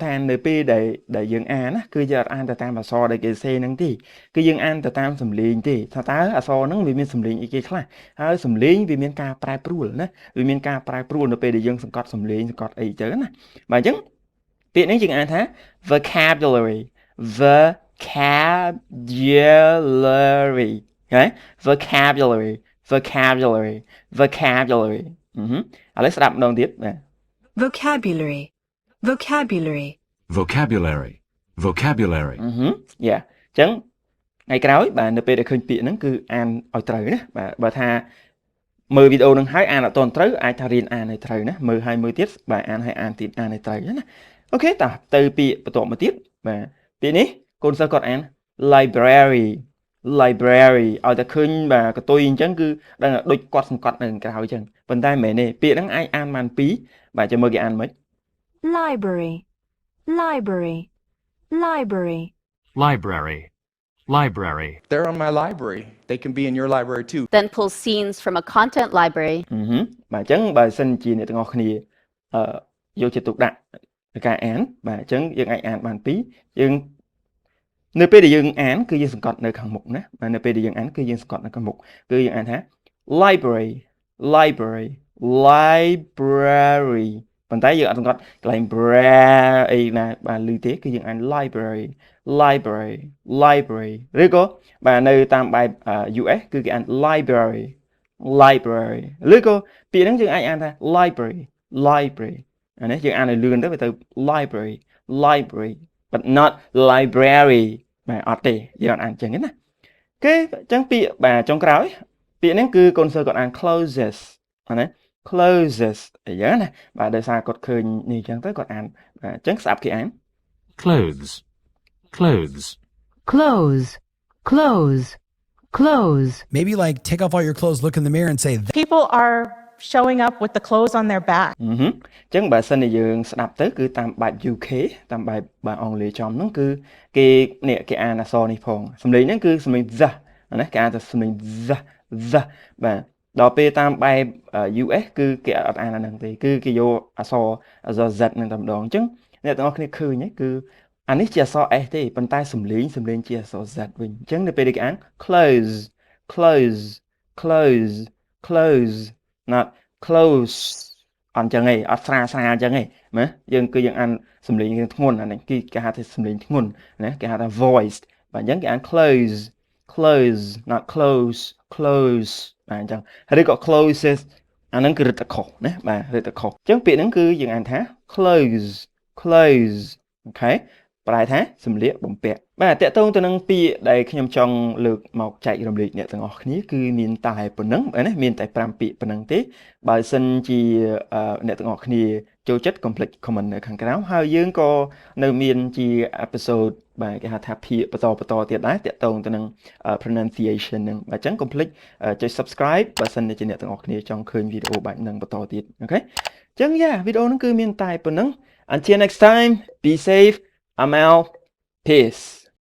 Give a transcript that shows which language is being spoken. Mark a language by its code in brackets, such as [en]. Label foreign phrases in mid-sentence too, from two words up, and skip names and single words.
[km] ថានៅពេលដែលយើងអានណាគឺយើងអត់អានទៅតាមអក្សរដែលគេសេហ្នឹងទេគឺយើងអានទៅតាមសំឡេងទេថាតើអក្សរហ្នឹងវាមានសំឡេងអីគេខ្លះហើយសំឡេងវាមានការប្រែប្រួលណាវាមានការប្រែប្រួលនៅពេលដែលយើងសង្កត់សំឡេងសង្កត់អីចឹងណាបាទអញ្ចឹងពាក្យនេះយើងអានថា vocabulary ហ៎ vocabulary ឥឡូវស្ដាប់ម្ដងទៀតបាទ vocabulary yeah អញ្ចឹងថ្ងៃក្រោយបាទនៅពេលដែលឃើញពាក្យហ្នឹងគឺអានឲ្យត្រូវណាបាទបើថាមើលវីដេអូហ្នឹងហើយអានអត់ទាន់ត្រូវអាចថារៀនអានឲ្យត្រូវណាមើលហើយមើលទៀតបាទអានឲ្យអានទៀតអានឲ្យត្រូវណាអូខេតោះទៅពាក្យបន្ទាប់មកទៀតបាទពាក្យនេះកូនសិស្សគាត់អាន library ឲ្យតែឃើញបាទកតុយអញ្ចឹងគឺដឹងថាដូចគាត់សង្កត់នៅក្រៅអញ្ចឹងប៉ុន្តែមិនមែនទេពាក្យហ្នឹងអាចអានបានពីរបាទចាំមើលគេអានមិន library [en] They're on my library. They can be in your library too. Then pull scenes from a content library. [km] បាទអញ្ចឹងបើសិនជាអ្នកទាំងអស់គ្នាយកចិត្តទុកដាក់ការអានបាទអញ្ចឹងយើងអាចអានបានពីរយើងនៅពេលដែលយើងអានគឺយើងសង្កត់នៅខាងមុខណាបាទនៅពេលដែលយើងអានគឺយើងសង្កត់នៅខាងមុខគឺយើងអានថា library ប៉ុន្តែយើងអត់សង្កត់កន្លែង bra អីណាបាទឮទេគឺយើងអាន library ឬក៏បាទនៅតាមបែប US គឺគេអាន library ឬក៏ពាក្យហ្នឹងយើងអាចអានថា library អានេះយើងអានឲ្យលឿនទៅវាទៅ [en] library but not library [km] បាទអត់ទេយើងអត់អានចឹងទេណាគេអញ្ចឹងពាក្យបាទចុងក្រោយពាក្យហ្នឹងគឺកូនសិស្សគាត់អាន closest ណា closes អីចឹងណាបាទដោយសារគាត់ឃើញនេះចឹងទៅគាត់អានបាទអញ្ចឹងស្ដាប់គេអាន [en] clothes, clothes. Close. Close. Close. Maybe like take off all your clothes, look in the mirror and say, People are showing up with the clothes on their back. [km] អញ្ចឹងបើសិនជាយើងស្ដាប់ទៅគឺតាមបែប UK តាមបែបបាទអង់គ្លេសចំហ្នឹងគឺគេនេះគេអានអក្សរនេះផងសំឡេងហ្នឹងគឺសំឡេង the ណាគេអានតែសំឡេង the បាទដល់ពេលតាមបែប US គឺគេអត់អានអាហ្នឹងទេគឺគេយកអក្សរ Z ហ្នឹងតែម្ដងអញ្ចឹងអ្នកទាំងអស់គ្នា ឃើញហ្នឹងគឺអានេះជាអក្សរ S ទេប៉ុន្តែសំឡេងជាអក្សរ Z វិញអញ្ចឹងនៅពេលដែលគេអាន [en] close close close close not close [km] អញ្ចឹងឯងអត់ស្រាអញ្ចឹងឯងណាយើងគឺយើងអានសំឡេងធ្ងន់អានេះគឺគេហៅថា សំឡេងធ្ងន់ណាគេហៅថា voiced បាទអញ្ចឹងគេអាន [en] close close not close close [km] បាទអញ្ចឹងឬក៏ closes អាហ្នឹងគឺរឹតតែខុសណាបាទរឹតតែខុសអញ្ចឹងពាក្យហ្នឹងគឺយើងអានថា [en] close close [km] អូខេប្រែថាសម្លៀកបំពាក់បាទតកតងទៅនឹងពាក្យដែលខ្ញុំចង់លើកមកចែករំលែកអ្នកទាំងអ ស់គ្នាគឺមានតែប៉ុណ្្នឹងណាមានតែ5ពាក្យប៉ុណ្្នឹងទេបើសិនជាអ្នកទាំងអស់គ្នាចូលចិត្ត [en] complete comment [km] នៅខាងក្រោមហើយយើងក៏នៅមានជា episode បាទគេហៅថាភាគបន្តទៀតដែរតកតងទៅនឹង pronunciation ហ្នឹងបាទអញ្ចឹង complete ចុច subscribe បើសិនជាអ្នកទាំងអស់គ្នាចង់ឃើញវីដេអូបែបហ្នឹងបន្តទៀតអូខេអញ្ចឹងវីដេអូហ្នឹងគឺមានតែប៉ុណ្្នឹង [en] until next time be safe I'm out peace